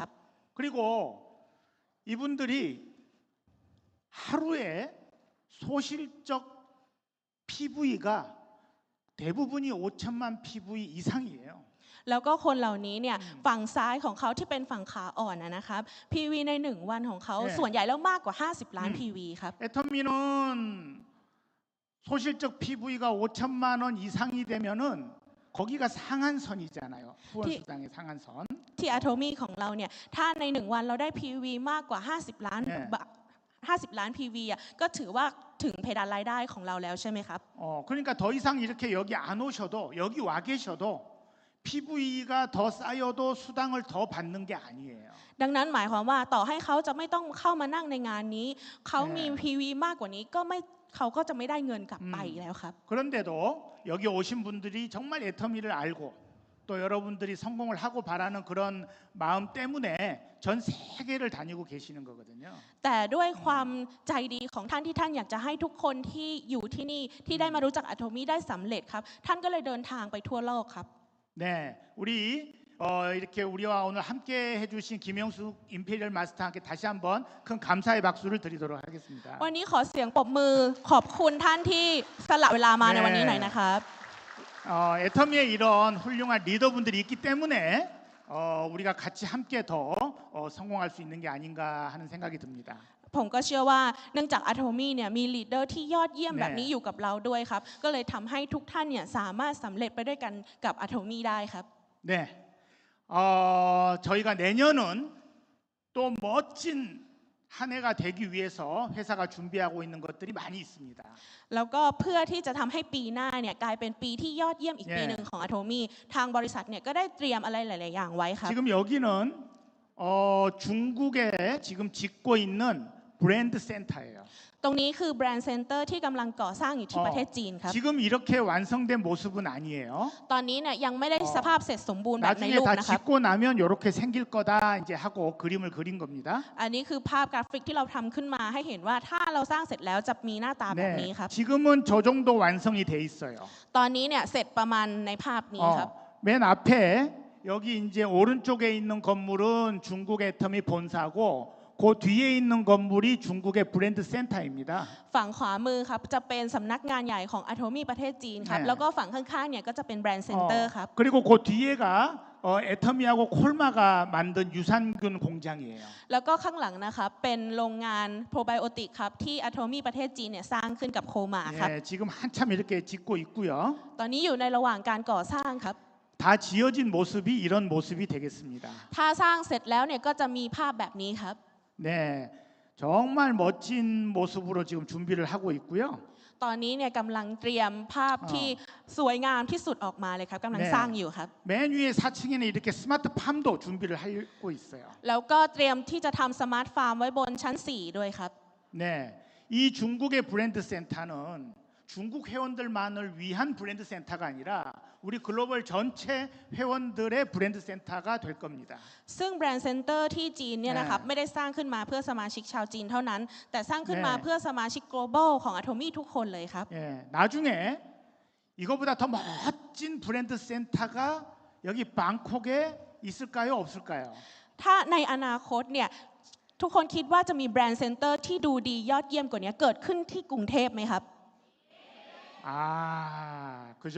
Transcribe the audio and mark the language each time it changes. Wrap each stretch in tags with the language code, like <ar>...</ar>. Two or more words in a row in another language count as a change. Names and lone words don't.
<ko>그리고 이분들이 하루에 소실적 PV가 대부분이 5천만 PV 이상이에요.</ko> <th>แล้วก็คนเหล่านี้เนี่ยฝั่งซ้ายของเขาที่เป็นฝั่งขาอ่อนนะครับ PV ใน1 วันของเขาส่วนใหญ่แล้วมากกว่า50 ล้าน PV ครับ</th> <ko>애터미는 소실적 PV가 5천만 원 이상이 되면은 거기가 상한선이잖아요. 후원수당의 상한선.</ko> <th>ที่ Atomy ของเราเนี่ยถ้าใน1 วันเราได้ PV มากกว่า50 ล้าน 50 ล้าน PV อ่ะก็ถือว่าถึงเพดานรายได้ของเราแล้วใช่ไหมครับ</th> <ko>그러니까 더 이상 이렇게 여기 안 오셔도 여기 와 계셔도 PV가 더 쌓여도 수당을 더 받는 게 아니에요.</ko> <th>ดังนั้นหมายความว่าต่อให้เขาจะไม่ต้องเข้ามานั่งในงานนี้เขามี PV มากกว่านี้เขาก็จะไม่ได้เงินกลับไปแล้วครับ</th> <ko>그런데도 여기 오신 분들이 정말 애터미를 알고 또 여러분들이 성공을 하고 바라는 그런 마음 때문에 전 세계를 다니고 계시는 거거든요.</ko> <th>แต่ด้วยความใจดีของท่านที่ท่านอยากจะให้ทุกคนที่อยู่ที่นี่ที่ได้มารู้จัก Atomy ได้สำเร็จครับท่านก็เลยเดินทางไปทั่วโลกครับ</th> <ko>네, 우리 이렇게 우리와 오늘 함께 해주신 김영숙 임페리얼 마스터께 다시 한번 큰 감사의 박수를 드리도록 하겠습니다.</ko> <th>วันนี้ขอเสียงปรบมือขอบคุณท่านที่สละเวลามาในวันนี้หน่อยนะครับ</th> <ko>애터미에 이런 훌륭한 리더분들이 있기 때문에 우리가 같이 함께 더 성공할 수 있는 게 아닌가 하는 생각이 듭니다.</ko> <th>ผมก็เชื่อว่าเนื่องจาก Atomy เนี่ยมีลีดเดอร์ที่ยอดเยี่ยมแบบนี้อยู่กับเราด้วยครับก็เลยทำให้ทุกท่านเนี่ยสามารถสำเร็จไปด้วยกันกับ Atomy ได้ครับ</th> <ko>네, 저희가 내년은 또 멋진 한 해가 되기 위해서 회사가 준비하고 있는 것들이 많이 있습니다.</ko> <th>แล้วก็เพื่อที่จะทำให้ปีหน้าเนี่ยกลายเป็นปีที่ยอดเยี่ยมอีกปีหนึ่งของ Atomy ทางบริษัทเนี่ยก็ได้เตรียมอะไรหลาย ๆ อย่างไว้ครับ</th> <ko>지금 여기는 중국에 지금 짓고 있는 브랜드 센터예요.</ko> <th>ตรงนี้คือแบรนด์เซ็นเตอร์ที่กำลังก่อสร้างอยู่ที่ประเทศจีนครับ</th> <ko>지금 이렇게 완성된 모습은 아니에요.</ko> <th>ตอนนี้เนี่ยยังไม่ได้สภาพเสร็จสมบูรณ์แบบใน</th> <ko>나중에</ko> <th>รูป</th> <ko>다</ko> <th>นะครับ</th> <ko>짓고 나면 이렇게 생길 거다 이제 하고 그림을 그린 겁니다.</ko> <th>อันนี้คือภาพกราฟิกที่เราทำขึ้นมาให้เห็นว่าถ้าเราสร้างเสร็จแล้วจะมีหน้าตาแบบนี้ครับ</th> <ko>지금은 저 정도 완성이 돼 있어요.</ko> <th>ตอนนี้เนี่ยเสร็จประมาณในภาพนี้ครับ</th> <ko>맨 앞에 여기 이제 오른쪽에 있는 건물은 중국 애터미 본사고 그 뒤에 있는 건물이 중국의 브랜드 센터입니다.</ko> <th>ฝั่งขวามือครับจะเป็นสำนักงานใหญ่ของ Atomy ประเทศจีนครับแล้วก็ฝั่งข้างๆเนี่ยก็จะเป็นแบรนด์เซ็นเตอร์ครับ</th> <ko>그리고 그 뒤에가 애터미하고 콜마가 만든 유산균 공장이에요.</ko> <th>แล้วก็ข้างหลังนะครับเป็นโรงงานโปรไบโอติกครับที่ Atomy ประเทศจีนเนี่ยสร้างขึ้นกับโคมาครับ</th> <ko>예, 지금 한참 이렇게 짓고 있고요.</ko> <th>ตอนนี้อยู่ในระหว่างการก่อสร้างครับ</th> <ko>다 지어진 모습이 이런 모습이 되겠습니다.</ko> <th>ถ้าสร้างเสร็จแล้วเนี่ยก็จะมีภาพแบบนี้ครับ</th> <ko>네, 정말 멋진 모습으로 지금 준비를 하고 있고요.</ko> <th>ตอนนี้เนี่ยกำลังเตรียมภาพที่สวยงามที่สุดออกมาเลยครับกำลังสร้างอยู่ครับ</th> <ko>맨 위에 4층에는 이렇게 스마트 팜도 준비를 하고 있어요.</ko> <th>แล้วก็เตรียมที่จะทำสมาร์ทฟาร์มไว้บนชั้น 4 ด้วยครับ</th> <ko>네, 이 중국의 브랜드 센터는 중국 회원들만을 위한 브랜드 센터가 아니라 우리 글로벌 전체 회원들의 브랜드 센터가 될 겁니다.</ko> <th>ซึ่งแบรนด์เซ็นเตอร์ที่จีนเนี่ยนะครับไม่ได้สร้างขึ้นมาเพื่อสมาชิกชาวจีนเท่านั้น แต่สร้างขึ้นมาเพื่อสมาชิก global ของ Atomy ทุกคนเลยครับ</th> <ko>예, 나중에 이거보다 더 멋진 브랜드 센터가 여기 방콕에 있을까요, 없을까요?</ko> <th>ถ้าในอนาคตเนี่ยทุกคนคิดว่าจะมีแบรนด์เซ็นเตอร์ที่ดูดียอดเยี่ยมกว่านี้เกิดขึ้นที่กรุงเทพไหมครับ</th> <ko>그죠?</ko>